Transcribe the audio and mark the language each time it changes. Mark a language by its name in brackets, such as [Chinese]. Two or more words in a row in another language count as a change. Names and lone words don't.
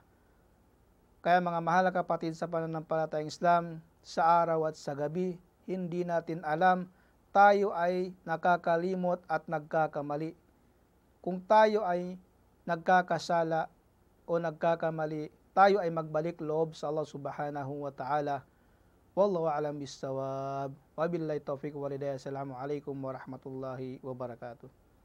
[Filipino] Kaya mga mahal na kapatid sa pananampalatayang Islam, sa araw at sa gabi, hindi natin alam, tayo ay nakakalimot at nagkakamali. Kung tayo ay nagkakasala o nagkakamali, tayo ay magbalik loob sa Allah [Arabic] سبحانه وتعالى. والله أعلم بالصواب وبالله التوفيق والهداية. السلام عليكم ورحمة الله وبركاته.